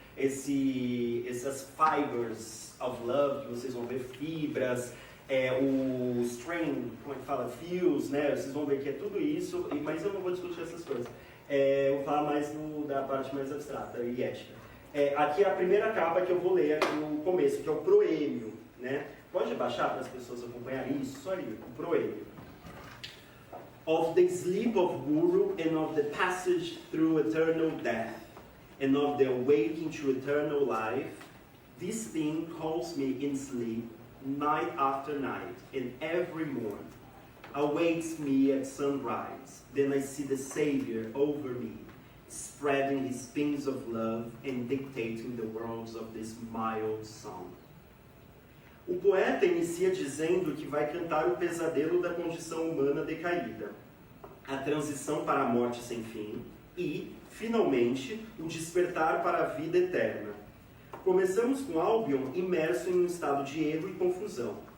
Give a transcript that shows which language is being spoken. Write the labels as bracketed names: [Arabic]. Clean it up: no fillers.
[Portuguese] Essas [English] fibers of love, [Portuguese] que vocês vão ver, fibras, o string, como é que fala, fios, né? Vocês vão ver que é tudo isso, mas eu não vou discutir essas coisas. Vou falar mais da parte mais abstrata e ética. Aqui é a primeira capa que eu vou ler aqui no começo, que é o proêmio, né? Pode baixar para as pessoas acompanharem isso? Só ali, o proêmio. [English] Of the sleep of Guru and of the passage through eternal death and of the awaking to eternal life, this thing calls me in sleep night after night and every morn, awaits me at sunrise. Then I see the Savior over me, spreading his wings of love and dictating the words of this mild song. [Portuguese] O poeta inicia dizendo que vai cantar o pesadelo da condição humana decaída, a transição para a morte sem fim e, finalmente, o despertar para a vida eterna. Começamos com Albion imerso em um estado de erro e confusão.